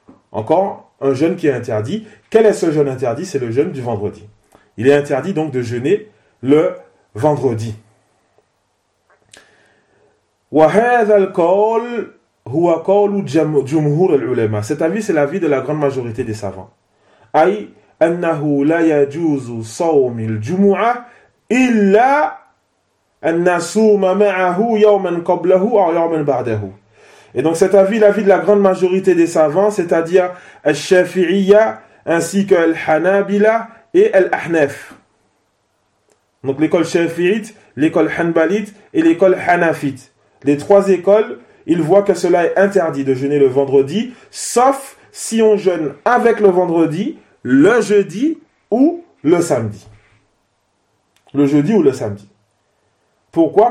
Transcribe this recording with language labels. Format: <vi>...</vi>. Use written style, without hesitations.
<fr>Encore un jeûne qui est interdit. Quel est ce jeûne interdit? C'est le jeûne du vendredi. Il est interdit donc de jeûner le vendredi.</fr> <ar>وَهَذَا الْقَوْلُ هُوَ قَوْلُ جُمْهُورِ الْعُلَمَا.</ar> <fr>Cet avis, c'est l'avis de la grande majorité des savants.</fr> <ar>أي أنه لا يجوز صوم الجمعة إلا أن نصوم معه يوما قبله أو يوما بعده.</ar> <fr>Et donc cet avis, l'avis de la grande majorité des savants, c'est-à-dire Al-Shafi'iyya ainsi que Al-Hanabila et Al-Ahnaf. Donc l'école Shafi'ite, l'école Hanbalite et l'école Hanafite. Les trois écoles, ils voient que cela est interdit de jeûner le vendredi, sauf si on jeûne avec le vendredi, le jeudi ou le samedi. Le jeudi ou le samedi. Pourquoi?</fr>